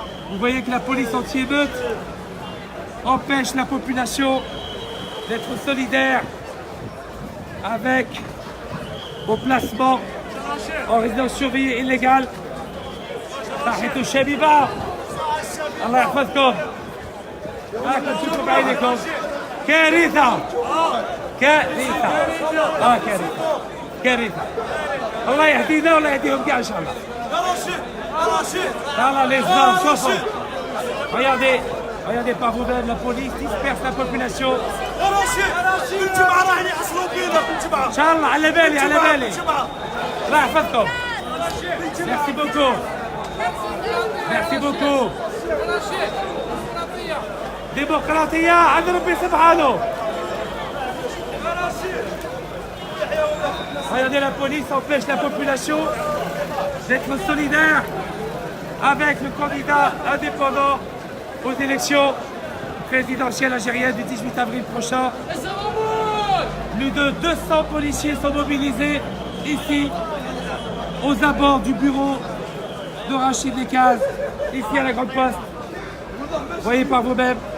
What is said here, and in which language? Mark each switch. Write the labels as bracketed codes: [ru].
[fr] Vous voyez que la police anti-émeute empêche la population d'être solidaire avec au placement en résidence surveillée illégale. [ar] Tahitou Shabiba. Allah yahfazkom. راكم تشوفوا بعينكم كارثة كارثة كارثة كارثة. الله يهدينا ولا يهديهم كاع ان شاء الله. [fr] Voilà les hommes, chauffons. Regardez, regardez par vous-même, la police disperse la population. [ar] Inch'Allah, على بالي على بالي. الله يحفظكم. [fr] Merci beaucoup. Merci beaucoup. [ar] ديمقراطية عند ربي سبحانه. [fr] Regardez, la police empêche la population d'être solidaire avec le candidat indépendant aux élections présidentielles algériennes du 18 avril prochain. Plus de 200 policiers sont mobilisés ici, aux abords du bureau de Rachid Nekaz, ici à la Grande Poste. Vous voyez par vous-même.